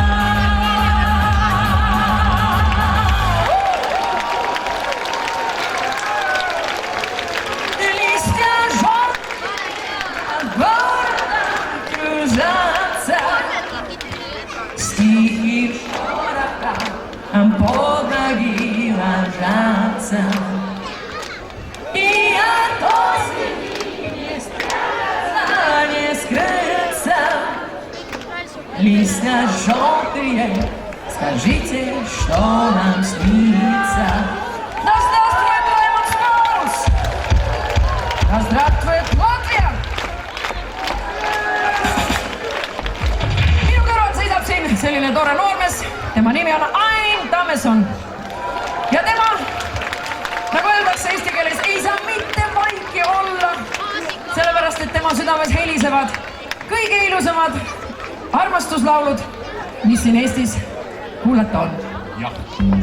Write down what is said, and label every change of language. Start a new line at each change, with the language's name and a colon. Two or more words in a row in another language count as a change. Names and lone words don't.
Russian: Листья желтые над городом кружатся, стихи шорохом под ноги ложатся, и от осени не спрятаться, не скрыться. Листья желтые, скажите, что нам снится? Да здравствует Лаймонс! Да здравствует Латвия!
Estonian: Minu kõrval seisab siin selline tore noormees, tema nimi on Ain Tammeson. Ja tema, nagu öeldakse eesti keeles, ei saa mitte vaiki olla, sellepärast et tema südames helisevad kõige ilusamad armastuslaulud, mis siin Eestis kuulata on.